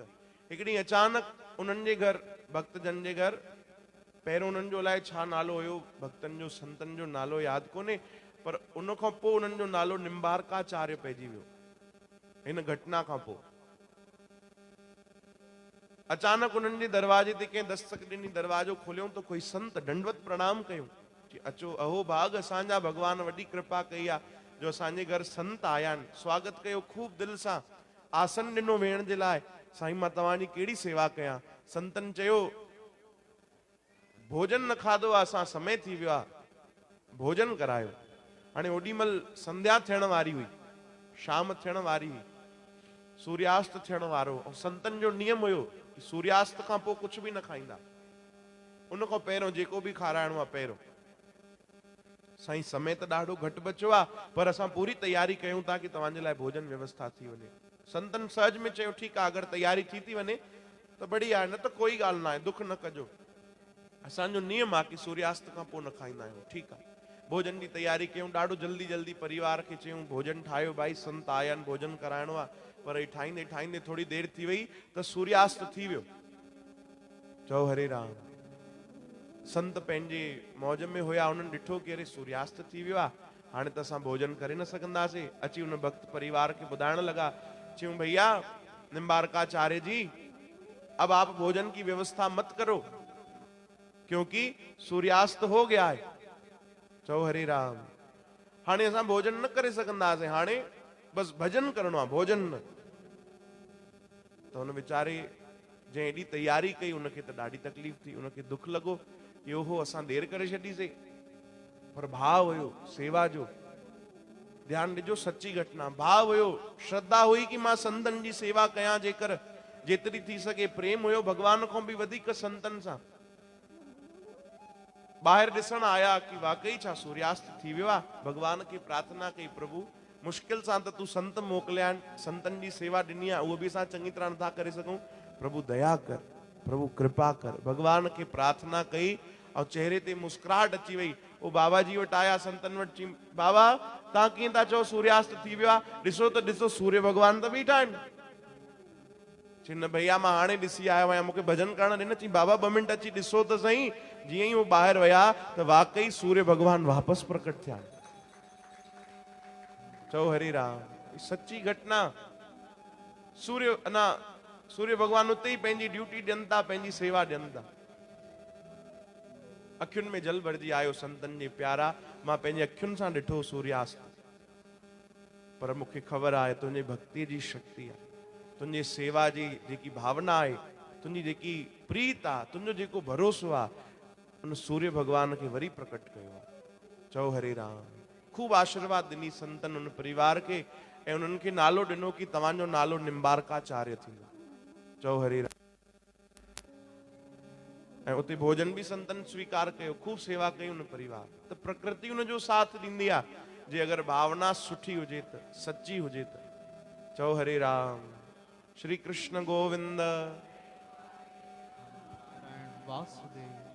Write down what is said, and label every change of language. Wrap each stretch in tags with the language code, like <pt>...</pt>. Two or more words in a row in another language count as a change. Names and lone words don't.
<sd>हिकिड़ी अचानक उन्हनि जे घर, भक्तजन जे घर, पहिरियों उन्हनि जो अलाए छा नालो हुयो, भक्तन जो संतन जो नालो यादि कोन्हे, पर उन खां पोइ उन्हनि जो नालो निम्बारकाचार्य पइजी वियो हिन घटना खां पोइ। अचानक उन्हनि जे दरवाजे ते कंहिं दस्तक ॾिनी, दरवाजो खोलियो तो कोई संत दंडवत प्रणाम कयो कि अचो, अहो भाग, असांजा भगवान वॾी कृपा कई आहे जो असांजे घर संत आया आहिनि। स्वागत कयो खूब दिल सां, आसन ॾिनो वेहण जे लाइ। साईं मां तव्हांजी कहिड़ी सेवा कयां? संतन चयो भोजन न खाधो आहे, असां समय थी वियो आहे, भोजन करायो। हाणे ओॾीमल संध्या थियण वारी हुई, शाम थियण वारी हुई, सूर्यास्त थियण वारो। ऐं संतन जो नियम हुयो कि सूर्यास्त खां पोइ कुछ भी न खाईंदा, उन खां पहिरियों जेको भी खाराइणो आहे पहिरियों। साईं समय त ॾाढो घटि बचियो आहे, पर असां पूरी तैयारी कयूं था कि तव्हांजे लाइ भोजन व्यवस्था थी वञे। संतन सहज में चयो ठीकु आहे, अगरि तैयारी थी वञे त बढ़िया आहे, न त कोई ॻाल्हि न आहे, दुख न कजो। असांजो नियम आहे कि सूर्यास्त खां पोइ न खाईंदा आहियूं। ठीकु आहे, भोजन जी तैयारी कयूं। ॾाढो जल्दी जल्दी परिवार खे चयूं भोजन ठाहियो, भाई संत आया आहिनि, भोजन कराइणो आहे। पर ही ठाहींदे ठाहींदे थोड़ी देरि थी वई त सूर्यास्त थी वियो। चओ हरे राम। संत पंहिंजे मौज में हुया, उन्हनि ॾिठो कि अरे सूर्यास्त थी वियो आहे, हाणे त असां भोजन करे न सघंदासीं। अची उन भक्त परिवार खे ॿुधाइण लॻा, चयूं भैया निम्बारकाचार्य जी,</sd> <hi>अब आप भोजन की व्यवस्था मत करो क्योंकि सूर्यास्त हो गया है।</hi> <sd>चओ हरे राम। हाणे असां भोजन न करे सघंदासीं, हाणे बस भजन करणो आहे, भोजन न। त हुन वीचारे जंहिं एॾी तैयारी कई उनखे त ॾाढी तकलीफ़ थी, उनखे दुख लॻो कि ओहो असां देरि करे छॾीसीं। पर भाव हुयो सेवा जो। ध्यान ॾिजो, सच्ची घटना, भाव हुयो, श्रद्धा हुई कि मां संतन जी सेवा कयां, जेकर जेतिरी थी सघे। प्रेम हुयो भगवान खां बि वधीक संतन सां। ॿाहिरि ॾिसण आया कि वाकई छा सूर्यास्त थी वियो आहे। भगवान खे प्रार्थना कई, प्रभु मुश्किल सां त तूं संत मोकिलिया आहिनि, संतन जी सेवा ॾिनी आहे, उहो बि असां चङी तरह नथा करे सघूं, प्रभु दया कर, प्रभु कृपा कर। भगवान खे प्रार्थना कई और चेहरे ते मुस्कुराहट अची वई। वो बाबा जी वटि आया, संतन वटि, चई बाबा तव्हां कीअं था चओ सूर्यास्त थी वियो आहे? ॾिसो त ॾिसो, सूर्य भगवान त बीठा आहिनि। चई न भैया मां हाणे ॾिसी आयो आहियां, मूंखे भजन करण ॾे न। चई बाबा 2 मिंट अची ॾिसो त सही। जीअं ई वो ॿाहिरि विया त वाकई सूर्य भगवान वापसि प्रकट थिया। चओ हरे राम। सच्ची घटना। सूर्य भगवान उते ही पंहिंजी ड्यूटी ॾियनि था, पंहिंजी सेवा ॾियनि था। अखियुनि में जल भरिजी आयो संतन जे प्यारा। मां पंहिंजे अखियुनि सां ॾिठो सूर्यास्त, पर मूंखे ख़बर आहे तुंहिंजे भक्ति जी शक्ति आहे, तुंहिंजे सेवा जी जेकी भावना आहे, तुंहिंजी जेकी प्रीत आहे, तुंहिंजो जेको भरोसो आहे, उन सूर्य भगवान खे वरी प्रकट कयो आहे। चओ हरे राम। खूब आशीर्वाद ॾिनी संतन उन परिवार खे, ऐं उन्हनि खे नालो ॾिनो कि तव्हांजो नालो निम्बारकाचार्य थींदो। चओ हरे राम। ऐं उते भोजन भी संतन स्वीकार कयो, खूब सेवा कई उन परिवार। त प्रकृति उनजो साथ ॾींदी आहे, जे अगर भावना सुठी हुजे त, सच्ची हुजे त। चओ हरे राम। श्री कृष्ण गोविंद। वासुदेव।</sd>